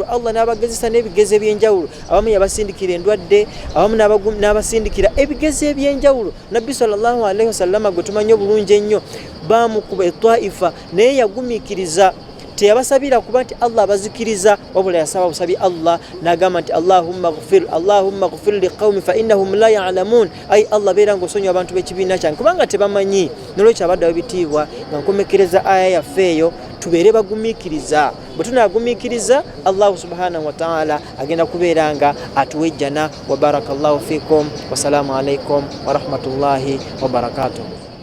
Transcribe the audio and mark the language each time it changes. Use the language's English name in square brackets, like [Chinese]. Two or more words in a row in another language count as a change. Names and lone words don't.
[Ganda] Allah n'abagezesa n'ebigezo eby'enjawulo. Abamu yabasindikira endwadde, abamu n'abasindikira ebigezo eby'enjawulo. Nabbi [Arabic] صلى الله عليه وسلم [Ganda] gwe tumanyi obulungi ennyo, baamukuba etwaifa naye yagumiikiriza. Teyabasabira kuba nti Allah abazikiriza, wabula yasaba busabi Allah n'agamba nti [Arabic] اللهم اغفر لقومي فإنهم لا يعلمون. [Ganda] Ay Allah beera ng'osonyiwa abantu b'ekibiina kyange kubanga tebamanyi. N'olwekyo abaddu ab'ebitiibwa nga nkomekereza aya yaffe eyo tubeere bagumiikiriza. Bwe tunaagumiikiriza [Arabic] الله سبحانه وتعالى [Ganda] agenda kubeera nga atuwa ejjana. [Arabic] وبارك الله فيكم. والسلام عليكم ورحمة الله وبركاته.